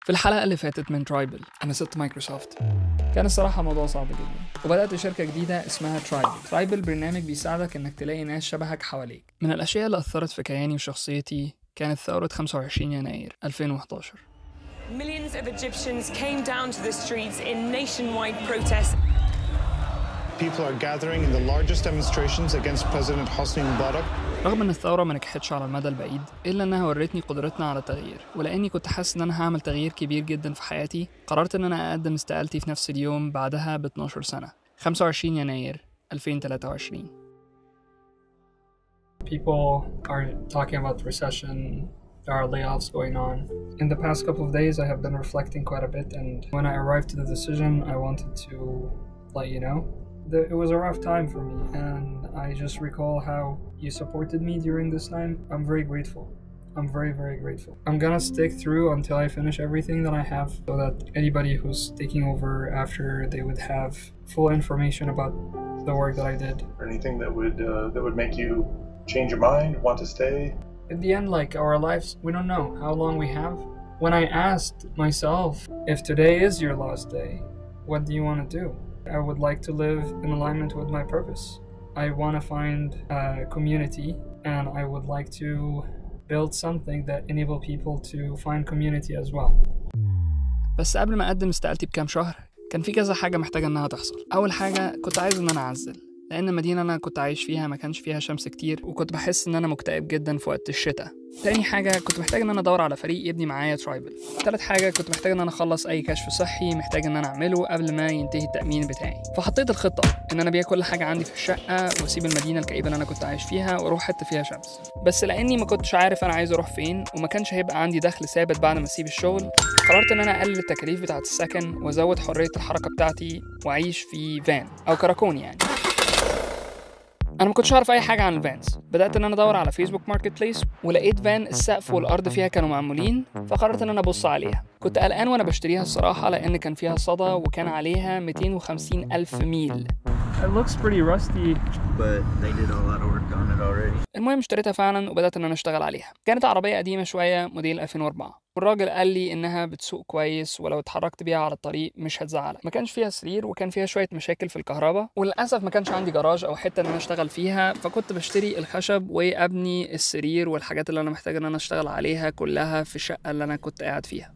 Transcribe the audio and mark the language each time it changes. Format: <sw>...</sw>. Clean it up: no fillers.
<ar>في الحلقة اللي فاتت من ترايبل أنا سبت مايكروسوفت. كان الصراحة موضوع صعب جدا، وبدأت شركة جديدة اسمها ترايبل برنامج بيساعدك إنك تلاقي ناس شبهك حواليك. من الأشياء اللي أثرت في كياني وشخصيتي كانت ثورة 25 يناير 2011.</ar> <en>Millions of Egyptians came down to the streets in nationwide protests. People are gathering in the largest demonstrations against President Hosni Mubarak.</en> <ar>رغم ان الثورة ما نجحتش على المدى البعيد، الا انها ورتني قدرتنا على التغيير، ولاني كنت حاسس ان انا هعمل تغيير كبير جدا في حياتي، قررت ان انا اقدم استقالتي في نفس اليوم بعدها ب 12 سنة، 25 يناير 2023.</ar> <en>People are talking about recession. There are layoffs going on. In the past couple of days, I have been reflecting quite a bit, and when I arrived to the decision, I wanted to let you know. It was a rough time for me, and I just recall how you supported me during this time. I'm very grateful. I'm very, very grateful. I'm gonna stick through until I finish everything that I have, so that anybody who's taking over after, they would have full information about the work that I did. Anything that would make you change your mind, want to stay? In the end, like our lives, we don't know how long we have. When I asked myself, if today is your last day, what do you want to do? I would like to live in alignment with my purpose. I want to find a community, and I would like to build something that enable people to find community as well.</en> <ar>بس قبل ما أقدم استقالتي بكام شهر كان في كذا حاجة محتاجة إنها تحصل. أول حاجة كنت عايز إن أنا أعزل، لأن المدينة اللي أنا كنت عايش فيها ما كانش فيها شمس كتير، وكنت بحس إن أنا مكتئب جدا في وقت الشتاء. تاني حاجة كنت محتاج إن أنا أدور على فريق يبني معايا ترايبل. تالت حاجة كنت محتاج إن أنا أخلص أي كشف صحي محتاج إن أنا أعمله قبل ما ينتهي التأمين بتاعي. فحطيت الخطة إن أنا أبيع كل حاجة عندي في الشقة وأسيب المدينة الكئيبة اللي أنا كنت عايش فيها وأروح حتة فيها شمس. بس لأني ما كنتش عارف أنا عايز أروح فين، وما كانش هيبقى عندي دخل ثابت بعد ما أسيب الشغل، قررت إن أنا أقلل التكاليف بتاعة السكن وأزود حرية الحركة بتاعتي وأعيش في فان أو كراكون يعني. انا ما كنتش اعرف اي حاجه عن الفانز. بدات ان انا ادور على فيسبوك ماركت بليس، ولقيت فان السقف والارض فيها كانوا معمولين، فقررت ان انا ابص عليها. كنت قلقان وانا بشتريها الصراحه، لان كان فيها صدى وكان عليها 250,000 ميل.</ar> <en>It looks pretty rusty, but they did a lot of work on it already.</en> <ar>المهم اشتريتها فعلا وبدات ان انا اشتغل عليها. كانت عربيه قديمه شويه موديل 2004، والراجل قال لي انها بتسوق كويس ولو اتحركت بيها على الطريق مش هتزعلك. ما كانش فيها سرير، وكان فيها شويه مشاكل في الكهرباء، وللاسف ما كانش عندي جراج او حته ان انا اشتغل فيها، فكنت بشتري الخشب وابني السرير والحاجات اللي انا محتاج ان انا اشتغل عليها كلها في الشقه اللي انا كنت قاعد فيها.</ar>